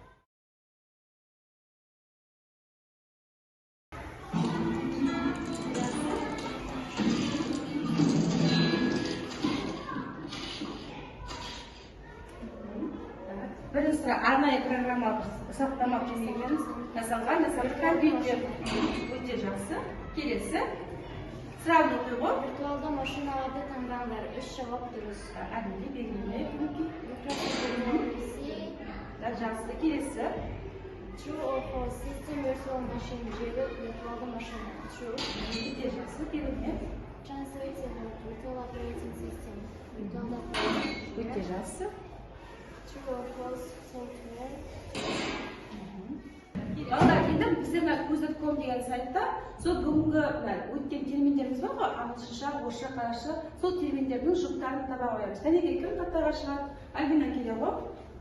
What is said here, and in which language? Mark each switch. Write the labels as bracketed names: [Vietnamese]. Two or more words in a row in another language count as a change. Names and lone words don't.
[Kazakh] Бірінші сұрақ, арнайы программалық сақтама көмегімен жасалған компьютер. Өте жақсы. Келесі. Сұрағын оқи ғой. Виртуалды машиналарды таңдаңдар. 3 жауап дұрыс. Әділде белгілі. Жақсы. Келесі. [English] True or false? System virtual machine. [Kazakh] Желі виртуалды машина. True. Өте жақсы. Белгілі. [English] Translating virtual operating system. [Kazakh] Виртуалды оператор. Өте жақсы. [English] True or false? Software. [Kazakh] Балдар, енді біздер көз.com деген сайтта сол бүгінгі өткен терминдеріміз бар ғой, ағылшынша, орысша, қазақша, сол терминдердің жұптарын таба қоямыз. Кәнекей кім қаттарға шығады? Альбина келе ғой.